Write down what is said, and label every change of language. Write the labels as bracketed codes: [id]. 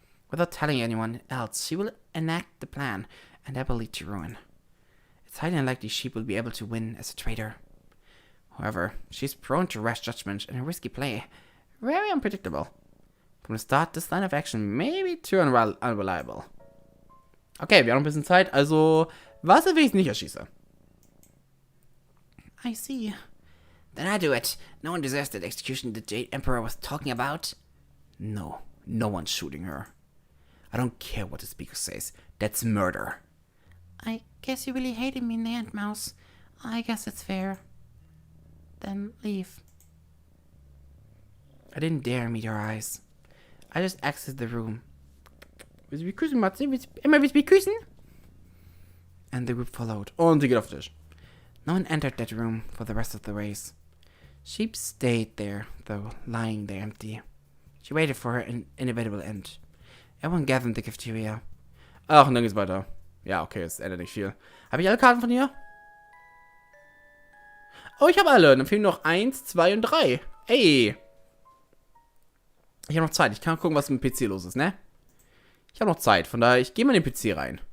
[en] Without telling anyone else, she will enact the plan, and that will lead to ruin. It's highly unlikely Sheep will be able to win as a traitor. However, she's prone to rash judgment and a risky play. Very unpredictable. From the start, this line of action may be too unreliable. [de] Okay, wir haben noch ein bisschen Zeit, also was, wenn ich nicht erschieße? [en] I see. Then I do it. No one deserves that execution the Jade Emperor was talking about. No one's shooting her. I don't care what the speaker says. That's murder. I guess you really hated me in the end, Mouse. I guess it's fair. Then leave. I didn't dare meet her eyes. I just exited the room. [de] Willst du mich küssen, Matze? Emma, willst du mich küssen? [en] And the group followed. [de] Und sie geht auf den Tisch. [en] No one entered that room for the rest of the race. Sheep stayed there, though, lying there empty. She waited for her inevitable end. Everyone gathered in the cafeteria. [de] Ach, und dann geht's weiter. Ja, okay, es ändert nicht viel. Habe ich alle Karten von ihr? Oh, ich habe alle. Dann fehlen noch 1, 2 und 3. Ey. Ich habe noch Zeit. Ich kann gucken, was mit dem PC los ist, ne? Ich habe noch Zeit. Von daher, ich gehe mal in den PC rein.